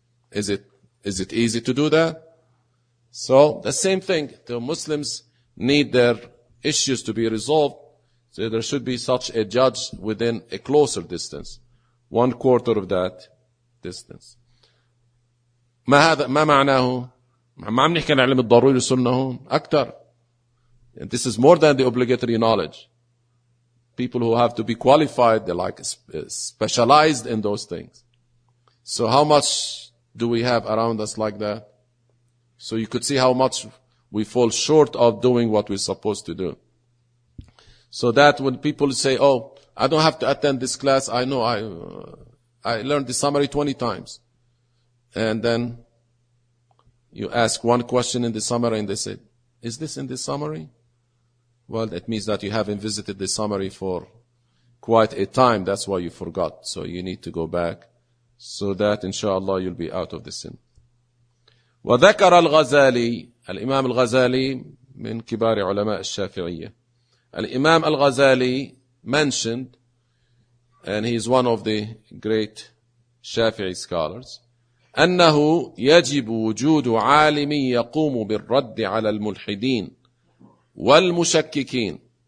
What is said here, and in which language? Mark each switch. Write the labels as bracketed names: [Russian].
[English] Is it easy to do that? So the same thing. The Muslims need their issues to be resolved. So there should be such a judge within a closer distance. One quarter of that distance. [Arabic] ما هذا ما معناه؟ ما عم نحكي عن علم الضروري والسنة هون أكتر. [English] And this is more than the obligatory knowledge. People who have to be qualified, they're like specialized in those things. So how much do we have around us like that? So you could see how much we fall short of doing what we're supposed to do. So that when people say, oh, I don't have to attend this class, I know I learned the summary 20 times. And then you ask one question in the summary and they say, is this in the summary? Well, that means that you haven't visited the summary for quite a time. That's why you forgot. So you need to go back so that, inshallah, you'll be out of the sin. [Arabic] وذكر الغزالي الإمام الغزالي من كبار علماء الشافعية الإمام الغزالي [English] mentioned and he is one of the great Shafi'i scholars [Arabic] أنه يجب وجود عالم يقوم بالرد على الملحدين والمشككين